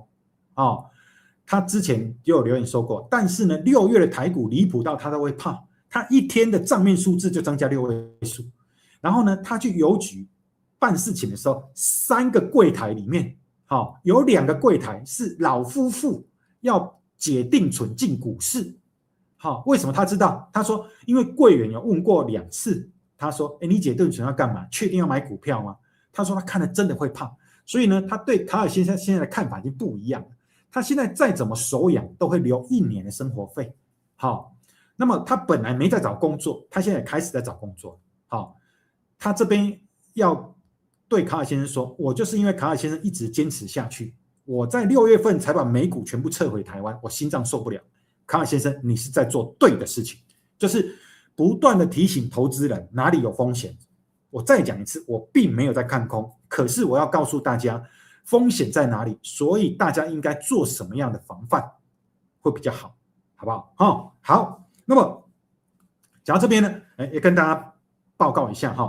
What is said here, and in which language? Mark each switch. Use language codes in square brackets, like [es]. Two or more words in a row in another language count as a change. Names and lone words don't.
[zh] 他之前就有留言說過，但是呢，6月的台股離譜到他都會怕，他一天的賬面數字就增加6位數，然後呢，他去郵局辦事情的時候，3個櫃檯裡面，有2個櫃檯是老夫婦要解定存進股市。為什麼他知道？他說，因為櫃員有問過2次，他說，你解定存要幹嘛？確定要買股票嗎？他說他看了真的會怕，所以呢，他對卡爾先生現在的看法已經不一樣了。他現在再怎麼手癢，都會留1年的生活費。那麼他本來沒在找工作，他現在開始在找工作。他這邊要對卡爾先生說，我就是因為卡爾先生一直堅持下去，我在6月份才把美股全部撤回台灣，我心臟受不了。卡爾先生，你是在做對的事情，就是不斷的提醒投資人哪裡有風險。我再講一次，我並沒有在看空，可是我要告訴大家風險在哪裡，所以大家應該做什麼樣的防範會比較好，好不好？好，那麼講到這邊呢，也跟大家報告一下哈。